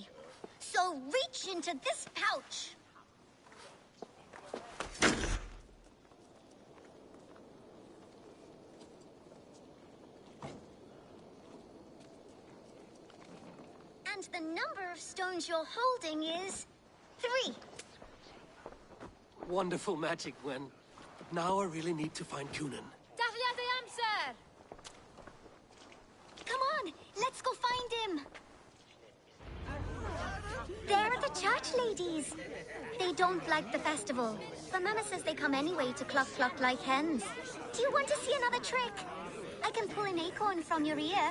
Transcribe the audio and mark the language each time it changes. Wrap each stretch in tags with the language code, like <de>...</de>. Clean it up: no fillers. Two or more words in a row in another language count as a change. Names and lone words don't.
<en>So reach into this pouch. And the number of stones you're holding is 3. Wonderful magic, Gwen. But now I really need to find Cunan.</en> <cy>Dathliadai amser!</cy> <en>Come on, let's go find him. There are the church ladies. They don't like the festival, but Mama says they come anyway to cluck cluck like hens. Do you want to see another trick? I can pull an acorn from your ear.</en>